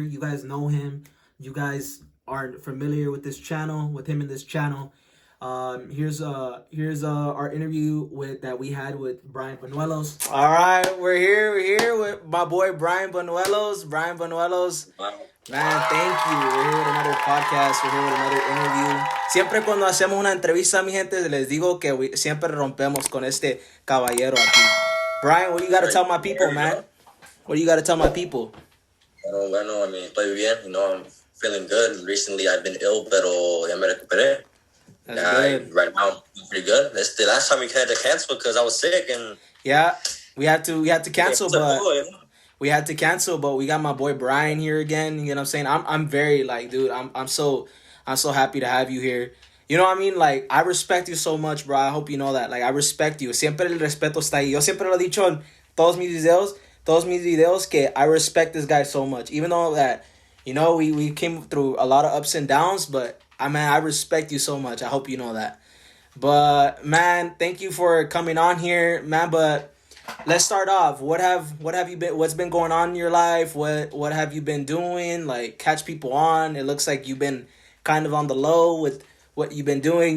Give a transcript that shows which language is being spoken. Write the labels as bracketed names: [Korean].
[English] You guys know him. You guys are familiar with this channel, with him in this channel. Here's our interview with that we had with Bryan Banuelos. All right, we're here with my boy Bryan Banuelos. Bryan Banuelos. Wow. Man, thank you. We're here with another podcast. We're here with another interview. [Spanish] Siempre cuando hacemos una entrevista, mi gente, les digo que siempre rompemos con este caballero aquí. [English] Bryan, what do you got to tell my people, man? What do you got to tell my people? [Spanish] Bueno, [English] I mean, [Spanish] estoy bien. [English] I'm feeling good. Recently, I've been ill, [Spanish] pero ya me recuperé. [English] That's good. Right now, I'm pretty good. That's the last time we had to cancel because I was sick and. Yeah, we had to cancel, but. Cool, We had to cancel, but we got my boy Bryan here again. You know what I'm saying? I'm very like, dude, I'm so happy to have you here. You know what I mean? Like, I respect you so much, bro. I hope you know that. Like, I respect you. [Spanish] Siempre el respeto está ahí. Yo siempre lo he dicho en todos mis videos que [English] I respect this guy so much. Even though that, we came through a lot of ups and downs, but I respect you so much. I hope you know that. But man, thank you for coming on here, man. But let's start off. What have you been? What's been going on in your life? What have you been doing? Like, catch people on. It looks like you've been kind of on the low with what you've been doing.